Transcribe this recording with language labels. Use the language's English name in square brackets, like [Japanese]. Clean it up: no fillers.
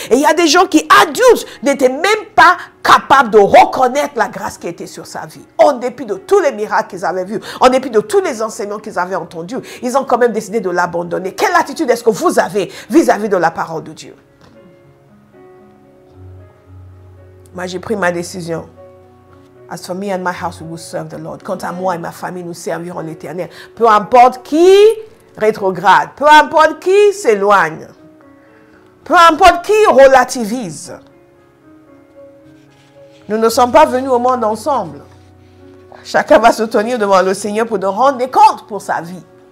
[French] Et il y a des gens qui, adultes, n'étaient même pas capables de reconnaître la grâce qui était sur sa vie. En dépit de tous les miracles qu'ils avaient vus, en dépit de tous les enseignements qu'ils avaient entendus, ils ont quand même décidé de l'abandonner. Quelle attitude est-ce que vous avez vis-à-vis de la parole de Dieu? Moi, j'ai pris ma décision. [English] As for me and my house, we will serve the Lord. [French] Quant à moi et ma famille, nous servirons l'Éternel. Peu importe qui rétrograde, peu importe qui s'éloigne, peu importe qui relativise. Nous ne sommes pas venus au monde ensemble. Chacun va se tenir devant le Seigneur pour nous rendre des comptes pour sa vie.